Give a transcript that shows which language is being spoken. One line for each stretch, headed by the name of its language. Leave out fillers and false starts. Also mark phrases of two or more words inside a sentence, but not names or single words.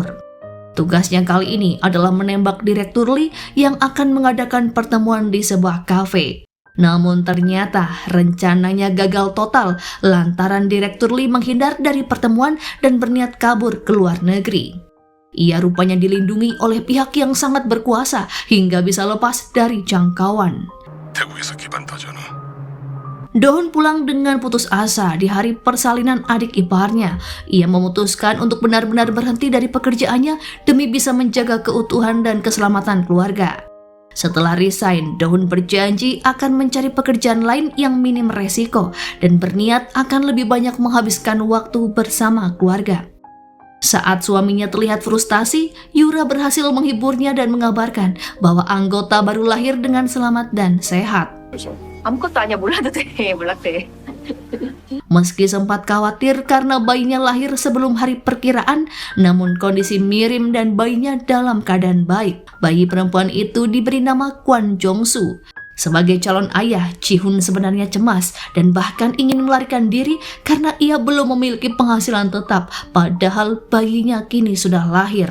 Indonesian: Tugasnya kali ini adalah menembak Direktur Lee yang akan mengadakan pertemuan di sebuah kafe. Namun ternyata rencananya gagal total lantaran Direktur Lee menghindar dari pertemuan dan berniat kabur ke luar negeri. Ia rupanya dilindungi oleh pihak yang sangat berkuasa hingga bisa lepas dari jangkauan.
Korean: 태국에서 기반 터전은
Indonesian: Dohun pulang dengan putus asa di hari persalinan adik iparnya. Ia memutuskan untuk benar-benar berhenti dari pekerjaannya demi bisa menjaga keutuhan dan keselamatan keluarga. Setelah resign, Dohun berjanji akan mencari pekerjaan lain yang minim resiko dan berniat akan lebih banyak menghabiskan waktu bersama keluarga. Saat suaminya terlihat frustasi, Yura berhasil menghiburnya dan mengabarkan bahwa anggota baru lahir dengan selamat dan sehat.
Korean: 아무것도 아니야. 몰라도 돼. 몰랐대.
Indonesian: Meski sempat khawatir karena bayinya lahir sebelum hari perkiraan, namun kondisi Mirim dan bayinya dalam keadaan baik. Bayi perempuan itu diberi nama Kwon Jong-soo. Sebagai calon ayah, Ji-hun sebenarnya cemas dan bahkan ingin melarikan diri karena ia belum memiliki penghasilan tetap, padahal bayinya kini sudah lahir.